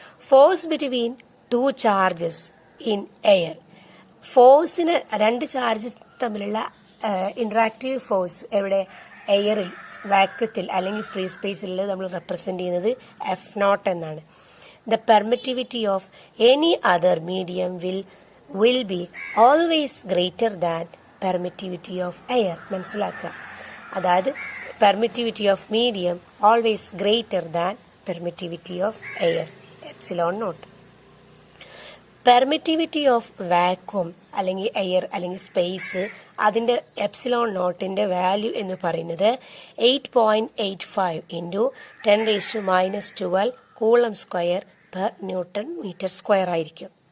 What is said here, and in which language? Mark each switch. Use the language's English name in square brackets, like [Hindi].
[English] Force between 2 charges in air. [Malayalam] ഫോഴ്സിന് 2 charges തമ്മിലുള്ള interactive force എവിടെ? എയറിൽ, വാക്വത്തിൽ അല്ലെങ്കിൽ ഫ്രീ സ്പേസിൽ നമ്മൾ റെപ്രസെന്റ് ചെയ്യുന്നത് എഫ് നോട്ട് എന്നാണ്. [English] The permittivity of any other medium will be always greater than permittivity of air. [Malayalam] മനസ്സിലാക്കുക. അതായത് [English] permittivity of medium always greater than permittivity of air. Epsilon naught. [Malayalam] Permittivity of vacuum അല്ലെങ്കിൽ air അല്ലെങ്കിൽ space അതിൻ്റെ epsilon നോട്ടിൻ്റെ value എന്ന് പറയുന്നത് 8.85 into 10⁻⁻12 coulomb square per newton metre square ആയിരിക്കും.